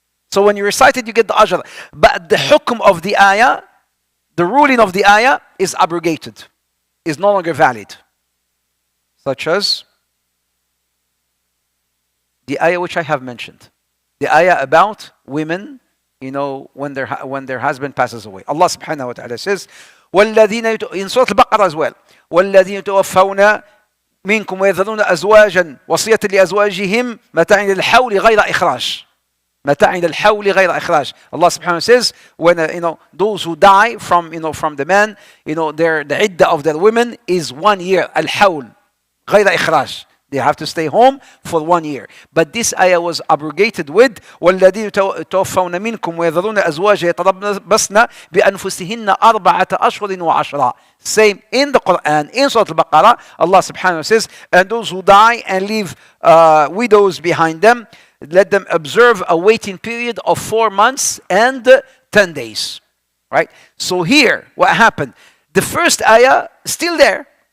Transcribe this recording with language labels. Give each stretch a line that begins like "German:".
English: So when you recite it, you get the ajr. But the hukm of the ayah, the ruling of the ayah, is abrogated, is no longer valid. Such as the ayah which I have mentioned. The ayah about women, when their husband passes away. Allah subhanahu wa ta'ala says,
Arabic: وَالَّذِينَ
English: in Surah Al-Baqarah as well,
Arabic: وَالَّذِينَ يَتَوَفَّوْنَ مِنكُمْ وَيَذَرُونَ أَزْوَاجًا وَصِيَّةً لِأَزْوَاجِهِمْ مَتَاعًا إِلَى الْحَوْلِ غَيْرَ إِخْرَاجٍ. مَتَاعًا إِلَى الْحَوْلِ غَيْرَ إِخْرَاجٍ.
English: Allah subhanahu wa ta'ala says, when those who die from the man, the iddah of their women is 1 year.
Arabic: Al-hawl غَيْرَ إِخْرَاجٍ.
English: They have to stay home for 1 year. But this ayah was abrogated with
Arabic: وَالَّذِينَ يَتَوَفَّوْنَ مِنْكُمْ وَيَذَرُونَ أَزْوَاجًا يَتَرَبَّصْنَ بِأَنفُسِهِنَّ أَرْبَعَةَ أَشْهُرٍ وَعَشْرًا.
English: Same in the Quran, in Surah Al-Baqarah, Allah subhanahu wa ta'ala says, and those who die and leave widows behind them, let them observe a waiting period of 4 months and 10 days. Right? So here, what happened? The first ayah still there.